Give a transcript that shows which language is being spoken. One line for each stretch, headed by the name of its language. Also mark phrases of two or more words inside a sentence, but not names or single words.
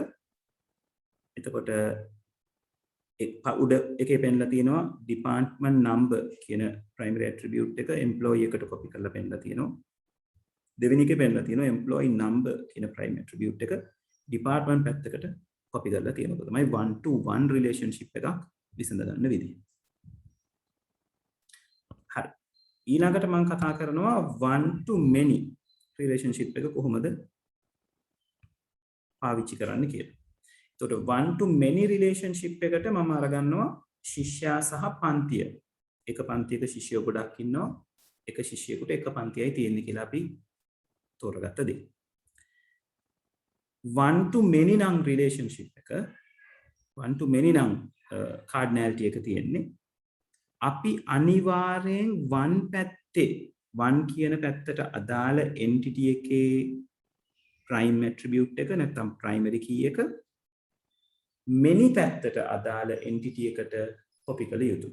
Sinhala: එතකොට උඩ එකේ පෙන්නලා තියෙනවා
English: department number
Sinhala: කියන
English: primary attribute
Sinhala: එක employee එකට copy කරලා පෙන්නලා තියෙනවා. දෙවෙනි එකේ පෙන්නලා තියෙනවා
English: employee number
Sinhala: කියන
English: primary attribute
Sinhala: එක department පැත්තකට copy කරලා තියෙනවා. තමයි
English: 1 to 1 relationship
Sinhala: එකක් විසඳ ගන්න විදිහ. හරි. ඊළඟට මම කතා කරනවා
English: 1 to many relationship
Sinhala: එක කොහොමද පාවිච්චි කරන්න කියලා. එතකොට
English: 1 to many relationship
Sinhala: එකට මම අරගන්නවා ශිෂ්‍යයා සහ පන්තිය. එක පන්තියක ශිෂ්‍යයෝ ගොඩක් ඉන්නවා. එක ශිෂ්‍යයෙකුට එක පන්තියයි තියෙන්නේ කියලා අපි තෝරගත්ත දේ.
English: 1 to many
Sinhala: නම් relationship එක
English: 1 to many
Sinhala: නම් cardinality එක තියෙන්නේ අපි අනිවාර්යෙන් 1 පැත්තේ 1 කියන පැත්තට අදාළ entity එකේ
English: prime attribute
Sinhala: එක නැත්නම්
English: primary key
Sinhala: එක many පැත්තට අදාළ entity එකට copy කළ යුතුයි.